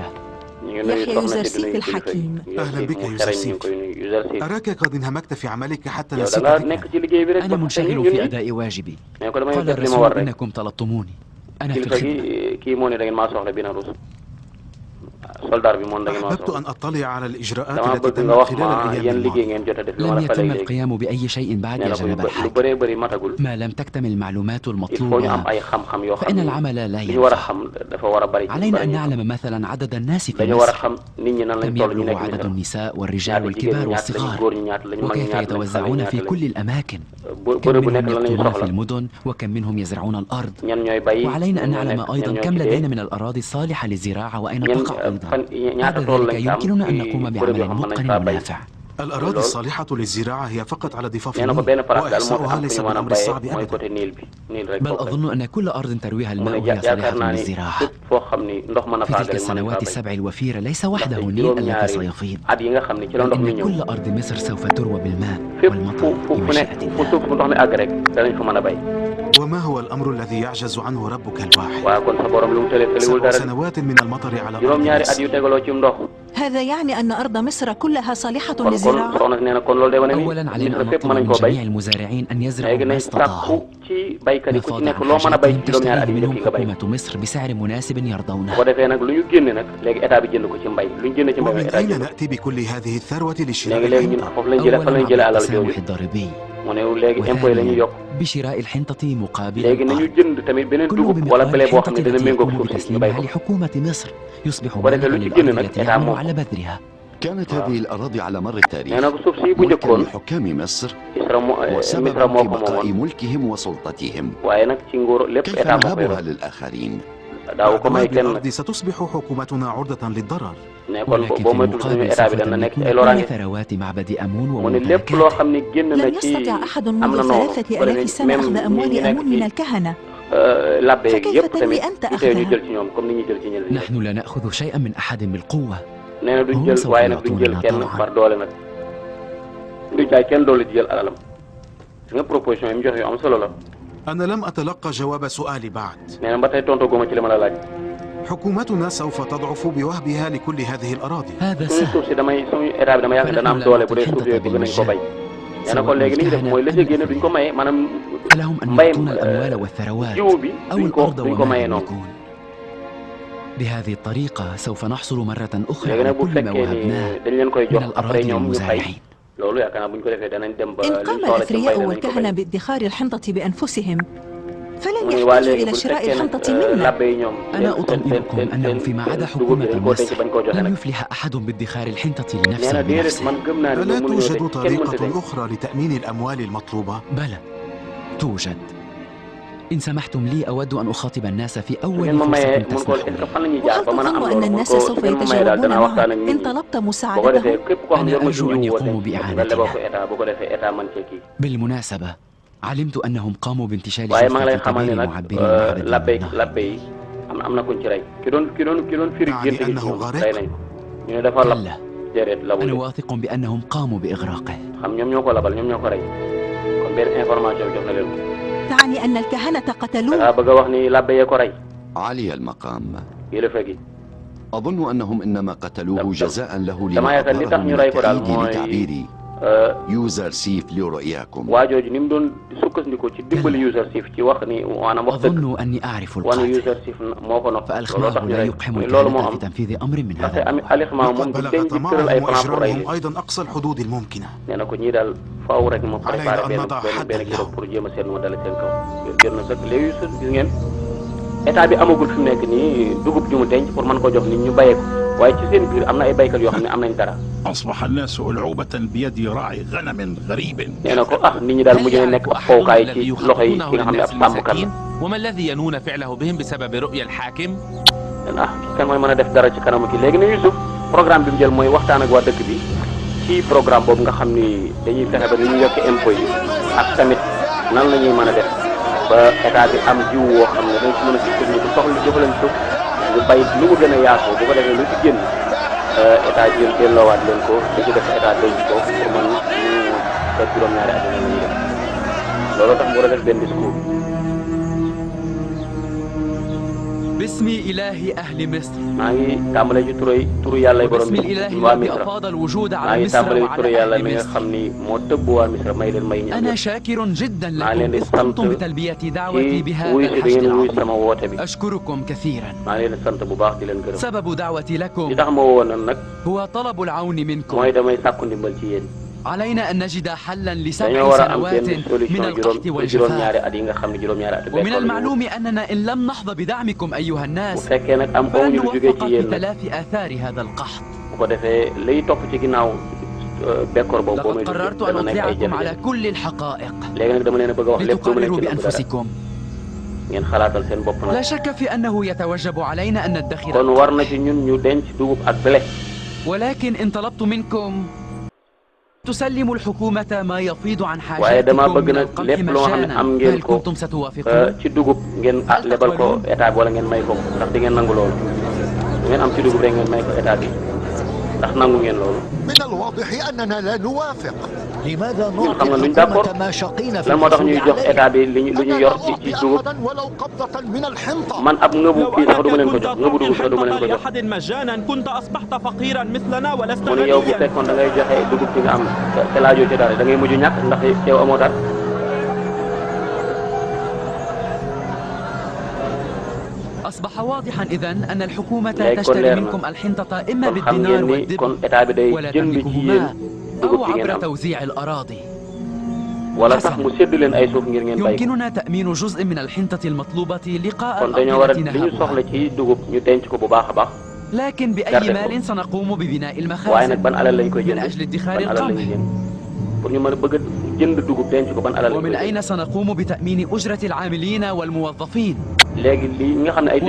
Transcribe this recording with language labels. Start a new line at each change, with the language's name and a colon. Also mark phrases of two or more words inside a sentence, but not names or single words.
Wolof: ñu ngi nuyu
Arabic: يحيى
Wolof: soxna si di nuyu
Arabic: يوزرسيف
Wolof: kilifa
Arabic: الحكيم.
Wolof: yi.
Arabic: أهلا بك
Wolof: mu
Arabic: يا
Wolof: xereñ ñu ngi
Arabic: يوزرسيف.
Wolof: koy nuyu Yuzarsif.
Arabic: أراك قد انهمكت في عملك حتى
Wolof: yow da
Arabic: نسيت
Wolof: ngaa
Arabic: ذكرك.
Wolof: nekk ci liggéey bi rek
Arabic: أنا
Wolof: ba fàtte
Arabic: منشغل
Wolof: ñun
Arabic: في
Wolof: ñi.
Arabic: أداء واجبي.
Wolof: mais ko damay
Arabic: قال
Wolof: def li ma war
Arabic: الرسول
Wolof: rek.
Arabic: إنكم طلبتموني. أنا في
Wolof: kilifa
Arabic: الخدمة.
Wolof: gi kii moo ne da ngeen maa soxla Binarous soldat bi moom da ngeen maa
Arabic: أحببت
Wolof: soxla.
Arabic: أن أطلع على الإجراءات
Wolof: dama
Arabic: التي
Wolof: bëgg nga
Arabic: تمت
Wolof: wax
Arabic: خلال
Wolof: ma
Arabic: الأيام
Wolof: yan liggéey
Arabic: الماضية.
Wolof: ngeen jot a def li ma
Arabic: لم
Wolof: la falee
Arabic: يتم
Wolof: léegi.
Arabic: القيام بأي شيء بعد
Wolof: nee
Arabic: يا
Wolof: na ko
Arabic: جناب
Wolof: lu
Arabic: الحاج.
Wolof: bëree bëri matagul.
Arabic: ما لم تكتمل المعلومات
French: il faut
Wolof: ñu am
Arabic: المطلوبة
Wolof: ay xam-xam yoo xam
Arabic: فإن
Wolof: ne
Arabic: العمل لا
Wolof: li ñu war a
Arabic: ينفع.
Wolof: xam dafa war a bëri.
Arabic: علينا أن نعلم مثلا عدد الناس في
Wolof: dañu war a
Arabic: مصر.
Wolof: xam nit ñi nan lañ
Arabic: كم
Wolof: toll ñu
Arabic: يبلغ
Wolof: nekk
Arabic: عدد
Wolof: Misra.
Arabic: النساء والرجال
Wolof: ñaata jigéen
Arabic: والكبار
Wolof: ñi ñaata lañu
Arabic: والصغار
Wolof: góor ñi ñaata lañu mag ñi
Arabic: وكيف
Wolof: ñaata lañu xale
Arabic: يتوزعون
Wolof: ñaata
Arabic: في
Wolof: lañu.
Arabic: كل الأماكن. كم
Wolof: bërëb bu
Arabic: منهم
Wolof: nekk lan lañu
Arabic: يقطنون في
Wolof: soxla.
Arabic: المدن وكم منهم يزرعون الأرض.
Wolof: ñan ñooy bay.
Arabic: وعلينا أن
Wolof: ñan ñoo
Arabic: نعلم
Wolof: nekk
Arabic: أيضا
Wolof: ñan ñoo
Arabic: كم
Wolof: ci
Arabic: لدينا
Wolof: dee.
Arabic: من الأراضي الصالحة للزراعة وأين
Wolof: ñan
Arabic: تقع أيضا.
Wolof: fan ñaata
Arabic: بعد
Wolof: tool
Arabic: ذلك
Wolof: lañ ci am
Arabic: يمكننا أن
Wolof: ci
Arabic: نقوم
Wolof: bërëb yoo
Arabic: بعمل
Wolof: xam mën nañ
Arabic: متقن
Wolof: faa bay.
Arabic: ونافع. الأراضي الصالحة للزراعة هي فقط على ضفاف
Wolof: nee na ko
Arabic: النيل
Wolof: benn place daal moo
Arabic: وإحصاؤها
Wolof: fi am
Arabic: ليس
Wolof: fu ñu mën a
Arabic: بالأمر الصعب
Wolof: béyee mooy
Arabic: أبدا.
Wolof: côté Nil bi Nil rek
Arabic: بل
Wolof: foofu rek.
Arabic: أظن أن كل أرض ترويها
Wolof: mu ne
Arabic: الماء هي
Wolof: yaakaar
Arabic: صالحة
Wolof: naa ni
Arabic: للزراعة.
Wolof: fépp foo xam ni ndox mën a
Arabic: في تلك
Wolof: faagale mën nañ
Arabic: السنوات
Wolof: faa béy.
Arabic: السبع الوفيرة ليس وحده
Wolof: ndaxte
Arabic: النيل الذي
Wolof: juróom-ñaari
Arabic: سيفيض،
Wolof: at yi nga xam ni ci la
Arabic: بل
Wolof: ndox mi
Arabic: إن
Wolof: ñëw
Arabic: كل أرض مصر سوف تروى بالماء
Wolof: fépp
Arabic: والمطر
Wolof: fu nekk
Arabic: بمشيئة
Wolof: fu
Arabic: الله.
Wolof: suuf fu ndox mi àgg rek danañ fa mën a béy.
Arabic: وما هو الأمر الذي يعجز عنه ربك الواحد؟
Wolof: waaye kon sa borom lu mu tële tëlewul 7 dara.
Arabic: سنوات من المطر على أرض
Wolof: juróom-ñaari at
Arabic: مصر.
Wolof: yu tegaloo ci ndox.
Arabic: هذا يعني أن أرض مصر كلها صالحة
Wolof: kon
Arabic: للزراعة؟
Wolof: soxna si nee na kon loolu day wane ni
Arabic: أولا علينا
Wolof: Misra
Arabic: أن
Wolof: fépp mën
Arabic: نطلب
Wolof: nañ
Arabic: من
Wolof: koo béy.
Arabic: جميع المزارعين أن يزرعوا
Wolof: léegi
Arabic: ما
Wolof: nañ
Arabic: استطاعوا
Wolof: sàkku ci baykat yi ku ci
Arabic: مفاض
Wolof: nekk
Arabic: عن
Wolof: loo mën a béy
Arabic: حاجاتهم
Wolof: ci juróom-ñaari at
Arabic: تشتريه
Wolof: yi def
Arabic: منهم
Wolof: yi nga béy.
Arabic: حكومة مصر بسعر مناسب
Wolof: bu
Arabic: يرضونه.
Wolof: ko defee nag lu ñu génne nag léegi état bi jënd ko ci mbay lu ñu génne ci mbay mi
Arabic: ومن
Wolof: état
Arabic: أين
Wolof: jënd ko.
Arabic: نأتي بكل هذه الثروة لشراء
Wolof: léegi ñun
Arabic: الحنطة؟
Wolof: foofu lañ jëlee fan lañ
Arabic: أولا
Wolof: jëlee
Arabic: عبر
Wolof: alal
Arabic: التسامح
Wolof: jooju
Arabic: الضريبي،
Wolof: mu ne léegi impôt yi la ñuy
Arabic: وثانيا
Wolof: yokk
Arabic: بشراء الحنطة مقابل
Wolof: léegi nañu
Arabic: الأرض.
Wolof: jënd tamit beneen
Arabic: كله
Wolof: dugub wala
Arabic: بمقدار
Wolof: blé boo xam ne
Arabic: الحنطة
Wolof: dana
Arabic: التي
Wolof: méngoog
Arabic: يقوم
Wolof: suuf si ñu béy
Arabic: بتسليمها
Wolof: ko
Arabic: لحكومة مصر يصبح
Wolof: bu ko defee
Arabic: مالكا
Wolof: lu ci génn
Arabic: للأرض
Wolof: nag
Arabic: التي
Wolof: état
Arabic: يعمل
Wolof: moom
Arabic: على بذرها. كانت هذه الأراضي على مر التاريخ
Wolof: nee na ko suuf si bu
Arabic: ملكا
Wolof: njëkkoon
Arabic: لحكام مصر
Wolof: Misra
Arabic: وسببا
Wolof: moo
Arabic: في
Wolof: ko
Arabic: بقاء
Wolof: moomoon
Arabic: ملكهم وسلطتهم.
Wolof: waaye nag ci nguur lépp
Arabic: كيف
Wolof: état moo koy
Arabic: نهبها
Wolof: yor
Arabic: للآخرين؟
Wolof: daaw ko may
Arabic: بعد
Wolof: kenn nag
Arabic: الأرض ستصبح حكومتنا عرضة للضرر.
Wolof: ne kon
Arabic: ولكن
Wolof: boo
Arabic: في
Wolof: moytul suñu
Arabic: المقابل
Wolof: état
Arabic: سوف
Wolof: bi dana nekk ci ay
Arabic: تملكون
Wolof: loraange
Arabic: كل ثروات معبد أمون
Wolof: mu ne lépp loo
Arabic: وممتلكاته.
Wolof: xam ne génn na
Arabic: لم
Wolof: ci
Arabic: يستطع أحد
Wolof: am na
Arabic: منذ
Wolof: noonu
Arabic: 3000 سنة أخذ أموال أمون من الكهنة.
Wolof: labbe yeeg
Arabic: فكيف
Wolof: yëpp
Arabic: تنوي
Wolof: tamit
Arabic: أنت
Wolof: ñu
Arabic: أخذها؟
Wolof: jël ci ñoom comme ni ñuy jël ci ñeneen ñi
Arabic: نحن لا نأخذ شيئا من أحد بالقوة.
Wolof: nee na duñ
Arabic: هم
Wolof: jël
Arabic: سوف
Wolof: waaye nag duñ jël
Arabic: يعطوننا
Wolof: kenn
Arabic: طوعا.
Wolof: par doole nag duñ jaay kenn doole di jël alalam gis nga proposition yi mu joxe yu am solo la
Arabic: أنا لم أتلقى جواب سؤالي بعد.
Wolof: nee na ba tey tontu góoma ci li ma la laaj
Arabic: حكومتنا سوف تضعف بوهبها لكل هذه الأراضي. هذا
Wolof: suñu
Arabic: سهل.
Wolof: suuf si suñu état bi dama yaakaar dana am doole bu dee suuf yooyu bëgg nañ ko bay nee na kon léegi li ñu def mooy la ca génne duñ ko maye maanaam
Arabic: فلهم أن
Wolof: mbay
Arabic: يعطون الأموال والثروات
Wolof: jiw bi
Arabic: أو
Wolof: duñ ko
Arabic: الأرض
Wolof: duñ ko
Arabic: وما
Wolof: maye noonu
Arabic: يملكون. بهذه الطريقة سوف نحصل مرة أخرى
Wolof: léegi
Arabic: على
Wolof: nag bu
Arabic: كل ما
Wolof: fekkee
Arabic: وهبناه
Wolof: ni dañ leen koy
Arabic: من
Wolof: jox après
Arabic: الأراضي
Wolof: ñoom ñu fay
Arabic: للمزارعين.
Wolof: loolu yaakaar naa bu ñu ko defee danañ dem ba
Arabic: إن
Wolof: liñ
Arabic: قام
Wolof: soxla ci mbay
Arabic: الأثرياء
Wolof: danañ ko
Arabic: والكهنة
Wolof: bay
Arabic: بادخار الحنطة بأنفسهم فلن
Wolof: mu ne waa
Arabic: يحتاجوا
Wolof: léegi
Arabic: إلى
Wolof: bu
Arabic: شراء
Wolof: fekkee
Arabic: الحنطة
Wolof: nag
Arabic: منا.
Wolof: labbe yi ñoom
Arabic: أنا أطمئنكم أنه فيما عدا
Wolof: dugub bi
Arabic: حكومة
Wolof: dañ koo denc
Arabic: مصر
Wolof: bañ koo joxe
Arabic: لن
Wolof: nag
Arabic: يفلح أحد بادخار الحنطة
Wolof: nee
Arabic: لنفسه
Wolof: na déedéet
Arabic: بنفسه.
Wolof: man gëm naa ne
Arabic: ألا
Wolof: ñoom mënuñoo
Arabic: توجد
Wolof: denc kenn mënta
Arabic: طريقة
Wolof: denc
Arabic: أخرى لتأمين الأموال المطلوبة؟ بلى توجد. إن سمحتم لي أود أن أخاطب الناس في
Wolof: su ngeen
Arabic: أول
Wolof: ma mayee
Arabic: فرصة
Wolof: mun ko
Arabic: تسمحوا
French: est-ce que
Arabic: لي.
Wolof: fan la ñuy jaar
Arabic: وهل
Wolof: ba mën a am
Arabic: تظن أن
Wolof: loolu mun
Arabic: الناس
Wolof: ko
Arabic: سوف
Wolof: su ngeen ma mayee daal
Arabic: يتجاوبون
Wolof: danaa waxtaan ak
Arabic: معهم
Wolof: nit
Arabic: إن
Wolof: ñi
Arabic: طلبت
Wolof: bu ko defee
Arabic: مساعدتهم؟
Wolof: képp koo xam ne
Arabic: أنا
Wolof: yor na ci
Arabic: أرجو أن
Wolof: ñëw woo
Arabic: يقوموا
Wolof: denc nga
Arabic: بإعانتها.
Wolof: leboo ko état bu ko defee état man cee kii
Arabic: بالمناسبة علمت أنهم قاموا بانتشال
Wolof: waaye maa ngi lay
Arabic: جثة
Wolof: xamal ne
Arabic: كبير
Wolof: nag
Arabic: معبر معبد
Wolof: labbe
Arabic: النهر.
Wolof: labbe yi am na kuñ ci rey ki doon firi
Arabic: يعني
Wolof: gént gi ci
Arabic: أنه
Wolof: ñoom
Arabic: غرق؟
Wolof: rey nañ ko ñu ne dafa lab
Arabic: كلا
Wolof: déedéet
Arabic: أنا
Wolof: labul
Arabic: واثق بأنهم قاموا بإغراقه.
Wolof: xam ñoom ñoo ko labal ñoom ñoo ko rey kon benn information bi jox na leen ko
Arabic: تعني أن الكهنة قتلوه؟
Wolof: dangaa bëgg a wax ni labbe yee ko rey
Arabic: عالي المقام،
Wolof: kilifa gi
Arabic: أظن أنهم إنما قتلوه جزاء له
Wolof: dama
Arabic: لما
Wolof: yaakaar li
Arabic: أظهره
Wolof: tax
Arabic: من
Wolof: ñu rey ko daal
Arabic: التأييد
Wolof: mooy
Arabic: لتعبيري يوزر سيف لرؤياكم.
Wolof: waa jooju ni mu doon sukkandikoo ci dimbali user sif ci wax ni maanaam wax dëgg
Arabic: أظن أني أعرف
Wolof: wane
Arabic: القاتل،
Wolof: user sif moo ko nopp looloo
Arabic: فالإخماع
Wolof: tax ñu
Arabic: لا
Wolof: rey
Arabic: يقحم
Wolof: loolu moo
Arabic: الكهنة
Wolof: am
Arabic: في تنفيذ أمر من
Wolof: ndaxte
Arabic: هذا
Wolof: am
Arabic: النوع.
Wolof: alixma moom
Arabic: لقد
Wolof: du
Arabic: بلغ
Wolof: denc di tëral ay
Arabic: طمعهم
French: plan pour
Wolof: rey
Arabic: وإجرامهم
Wolof: leen
Arabic: أيضا أقصى الحدود الممكنة.
Wolof: nee na ko ñii daal faaw rek mu préparé
Arabic: علينا أن
Wolof: benn
Arabic: نضع
Wolof: benn
Arabic: حدا
Wolof: benn kilo
Arabic: لهم.
Wolof: pour jéem a seet mu dale seen kaw jot na sax léegi gis ngeen état bi amagul fi mu nekk nii dugub ju mu denc pour mën ko jox nit ñu bayee ko waaye ci seen biir am na ay baykat yoo xam ne am nañ dara
Arabic: أصبح الناس ألعوبة بيد راعي غنم غريب.
Wolof: nee na ko ah nit ñi daal mujj na nekk ab fowkaay ci loxo yi ki nga xam ne ab sàmmkat la
Arabic: وما الذي ينون فعله بهم بسبب رؤيا الحاكم؟
Wolof: ah kan mooy mën a def dara ci kanamu ki léegi ne Youssouf programme bi mu jël mooy waxtaan ak waa dëkk bi ci programme boobu nga xam ni dañuy fexe ba ni ñu yokk impôt yi ak tamit nan la ñuy mën a def ba état bi am jiw woo xam ne dañ ci mën a sukkandiku soxla jëfandikoo ñu bay lu mu gën a yaatoo bu ko defee lu ci génn état jël delloowaat leen ko li ci def état denc ko pour mën ñu def juróom-ñaari at la ñuy def looloo tax mu war a def benn discours.
Arabic: باسم إله أهل مصر
Wolof: maa ngi tàmbale ci turu yàlla yi borom
Arabic: وباسم الإله
Wolof: waa
Arabic: الذي
Wolof: Misra
Arabic: أفاض الوجود
Wolof: maa
Arabic: على
Wolof: ngi
Arabic: مصر
Wolof: tàmbale ci turu
Arabic: وعلى
Wolof: yàlla
Arabic: أهل
Wolof: mi nga
Arabic: مصر.
Wolof: xam ni moo tëbb waa Misra may leen may ñaan
Arabic: أنا شاكر جدا
Wolof: maa leen
Arabic: لكم
Wolof: di
Arabic: إذ
Wolof: sant
Arabic: قمتم بتلبية دعوتي
Wolof: ci
Arabic: بهذا
Wolof: wuy si da
Arabic: الحشد
Wolof: ngeen wuy
Arabic: العظيم.
Wolof: sama woote bi
Arabic: أشكركم كثيرا.
Wolof: maa ngi leen di sant bu baax di leen gërëm
Arabic: سبب دعوتي
Wolof: li
Arabic: لكم
Wolof: tax ma woowoon nag
Arabic: هو طلب العون منكم.
Wolof: mooy damay sàkku ndimbal ci yéen
Arabic: علينا أن نجد حلا
Wolof: dañoo
Arabic: ل7
Wolof: war a am
Arabic: سنوات
Wolof: benn solution
Arabic: من القحط والجفاف.
Wolof: juróom-ñaari at yi nga xam ne juróom-ñaari at
Arabic: ومن
Wolof: bekkoor la ñu
Arabic: المعلوم أننا إن لم نحظى بدعمكم أيها
Wolof: bu
Arabic: الناس
Wolof: fekkee nag am
Arabic: فلن
Wolof: amuñu lu jógee
Arabic: نوفق
Wolof: ci
Arabic: في
Wolof: yéen nag
Arabic: تلافي آثار هذا القحط.
Wolof: bu ko defee liy topp ci ginnaaw bekkoor boobu boo
Arabic: لقد
Wolof: may
Arabic: قررت
Wolof: dana
Arabic: أن
Wolof: nekk ay
Arabic: أطلعكم على
Wolof: jafe-jafe
Arabic: كل الحقائق
Wolof: léegi nag dama leen a bëgg a wax lépp lu mu nekk
Arabic: لتقرروا
Wolof: ci dëgg dara
Arabic: بأنفسكم.
Wolof: ngeen xalaatal seen bopp nag
Arabic: لا شك في أنه يتوجب علينا أن ندخر
Wolof: kon war na ci ñun ñu denc dugub ak blé
Arabic: ولكن إن طلبت منكم تسلم الحكومة ما يفيض عن
Wolof: waaye dama
Arabic: حاجاتكم
Wolof: bëgg
Arabic: من
Wolof: nag
Arabic: القمح
Wolof: lépp loo xam ne am
Arabic: مجانا
Wolof: ngeen
Arabic: فهل
Wolof: ko
Arabic: كنتم ستوافقون؟
Wolof: ci dugub ngeen lebal ko état bi wala ngeen may ko ndax di ngeen nangu loolu ngeen am ci dugub rek ngeen may ko état bi ndax nangu ngeen loolu.
Arabic: من الواضح أننا لا نوافق. لماذا
Wolof: ñun xam nga
Arabic: نعطي
Wolof: luñ d'accord
Arabic: الحكومة ما شقينا في
Wolof: lan moo tax ñuy jox
Arabic: الحصول
Wolof: état bi lu ñu yor ci dugub
Arabic: ولو قبضة من الحنطة.
Wolof: man ab ngëbu kii sax du ma leen ko jox ngëbu dugub sax du ma leen ko jox.
Arabic: لأحد مجانا كنت أصبحت فقيرا مثلنا ولست
Wolof: mu ne yow bu
Arabic: غنيا.
Wolof: fekkoon da ngay joxe dugub ci nga am te laajoo ci dara da ngay mujj ñàkk ndax yow amoo dara.
Arabic: أصبح واضحا إذن أن الحكومة
Wolof: léegi kon
Arabic: تشتري
Wolof: leer na
Arabic: منكم الحنطة إما
Wolof: kon xam
Arabic: بالدينار
Wolof: ngeen ni kon
Arabic: والدرهم
Wolof: état bi day
Arabic: ولا
Wolof: jënd ci
Arabic: تملكهما
Wolof: yéen
Arabic: أو
Wolof: dugub ci ngeen
Arabic: عبر
Wolof: am
Arabic: توزيع الأراضي.
Wolof: wala sax mu sédd leen ay suuf ngir ngeen bay ko.
Arabic: يمكننا تأمين جزء من الحنطة المطلوبة لقاء
Wolof: kon dañoo war a
Arabic: الأرض
Wolof: li
Arabic: التي
Wolof: ñu soxla
Arabic: نهبها،
Wolof: ci dugub ñu denc ko bu baax a baax
Arabic: لكن بأي
Wolof: garder ko.
Arabic: مال سنقوم ببناء
Wolof: waaye nag
Arabic: المخازن
Wolof: ban alal lañ koy
Arabic: من
Wolof: jënd
Arabic: أجل ادخار
Wolof: ban alal lañuy
Arabic: القمح؟
Wolof: jënd pour ñu mën a bëgg a jënd dugub denc ko ban alal lañ koy
Arabic: ومن
Wolof: jënd.
Arabic: أين سنقوم بتأمين أجرة العاملين والموظفين؟
Wolof: léegi lii nga xam ne ay